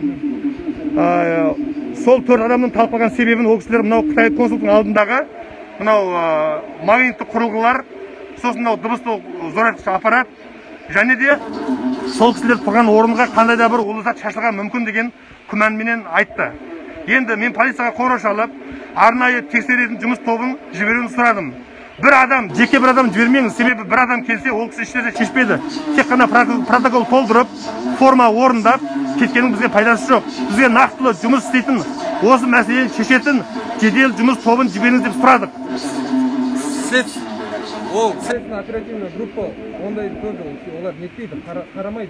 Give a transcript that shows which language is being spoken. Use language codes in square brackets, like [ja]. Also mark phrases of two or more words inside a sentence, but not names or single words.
[kk] Сол 4 адамның талып қалған себебін ол кісілер мынау Қытай консулдың алдындағы мынау магнитті құрылғылар, сосын мынау дыбысты зорайтқыш аппарат, және де сол кісілер тұрған орынға қандай да бір улы зат шашылған мүмкін деген күмәнменен айтты. Енді мен полицияға қоңырау шалып, арнайы тексеретін жұмыс тобын жіберуін сұрадым. Bir adam, жеке bir adam жібермеңіз, себебі бір адам келсе, ол кісі ешнәрсе шешпейді. Тек қана протокол толтырып, форма орындап, кеткенің бізге пайдасы жоқ. Бізге нақтылы жұмыс істейтін, осы мәселені шешетін жедел жұмыс тобын жіберіңіз деп сұрадық. Ол [ru] следственная оперативная группа, [kk] ондай тоже олар нетпейді, қарамайды.